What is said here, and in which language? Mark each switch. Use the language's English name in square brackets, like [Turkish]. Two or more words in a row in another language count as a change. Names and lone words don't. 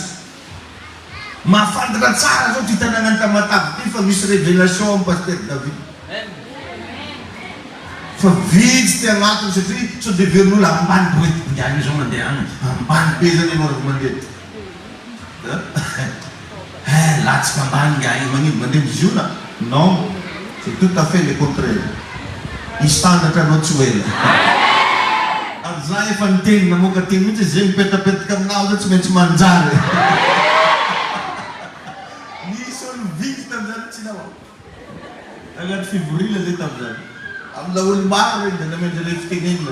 [Malagasy] Mahafantatra tsara zao ty tanàna Tamatavy ty fa misy révélation amin'ny pasteur David. Fa vitsy ty agnatiny satria sao dia verin'olo ambany be ndiany zao mandeha agny. Ambany be zany anao raha mandeha. Latsaka ambany ngai magnino mandeha miziona? [French] Non, c'est tout à fait le contraire. [Malagasy] Istandatra anao tsy hoela. Ary za efa niteny namoaka teny mihitsy zay mipetapetaka aminao zao tsy maintsy manjary. Nisy olo vitsy tamizany tsy nao. Agnaty fivorila zay tamizany. Amina olo maro regny da namendra le fitenenina.